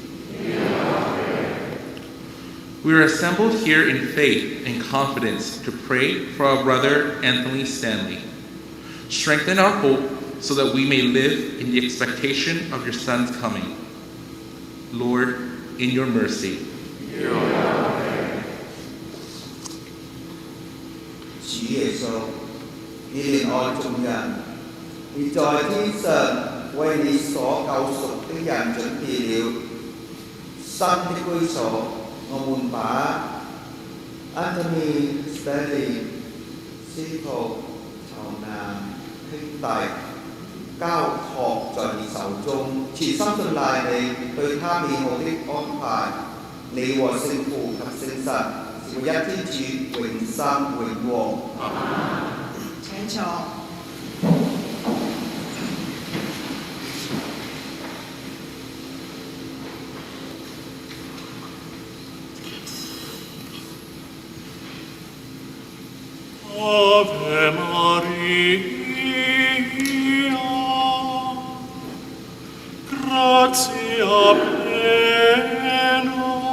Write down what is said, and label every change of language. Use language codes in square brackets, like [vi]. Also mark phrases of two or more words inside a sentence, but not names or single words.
[en] We are assembled here in faith and confidence to pray for our brother Anthony Stanley. Strengthen our hope so that we may live in the expectation of your Son's coming. Lord, in your mercy. [yue] 主耶穌，你憐愛眾人，你在天上為你所救贖的人準備了新的居所。我們把 Anthony Stanley 司徒籌南兄弟交託在你手中，全心信賴你對他美好的安排。你和聖父及聖神是唯一天主，永生永王。請坐。 [la] Ave Maria, gratia plena,